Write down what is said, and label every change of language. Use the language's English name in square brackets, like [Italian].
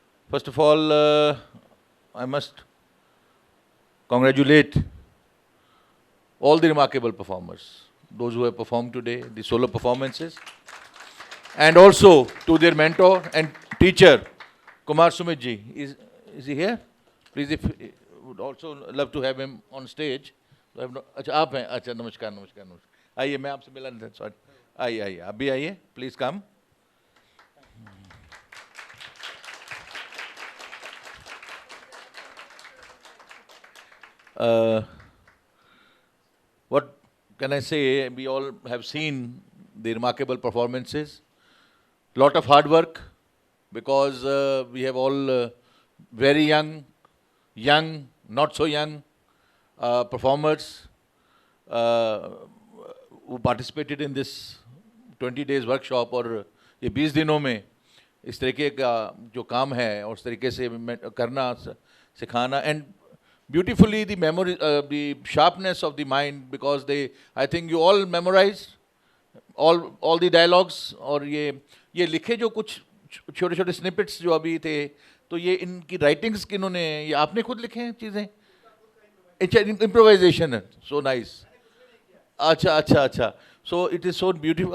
[English] First of all, I must congratulate all the remarkable performers, those who have performed today, the solo performances, and also to their mentor and teacher, Kumar Sumit ji. Is he here? Please, if would also love to have him on stage. [Hindi] अच्छा आप हैं, अच्छा नमस्कार नमस्कार नमस्कार, आइए मैं आपसे मिला नहीं था, सॉरी, आइए आइए आप भी आइए, [English] Please come. What can I say? We all have seen the remarkable performances. Lot of hard work, because we have all very young, not so young performers who participated in this 20 days workshop. [Hindi] और ये 20 दिनों में इस तरीके का जो काम है और इस तरीके से करना, सिखाना, [English] and beautifully the memory, the sharpness of the mind, because I think you all memorized all the dialogues. [Hindi] और ये लिखे जो कुछ छोटे छोटे स्निपेट्स जो अभी थे, तो ये इनकी राइटिंग्स किन्होंने, ये आपने खुद लिखे हैं चीज़ें? [English] अच्छा, [Hindi] इम्प्रोवाइजेशन है, [English] So nice. अच्छा अच्छा अच्छा, so it is so beautiful.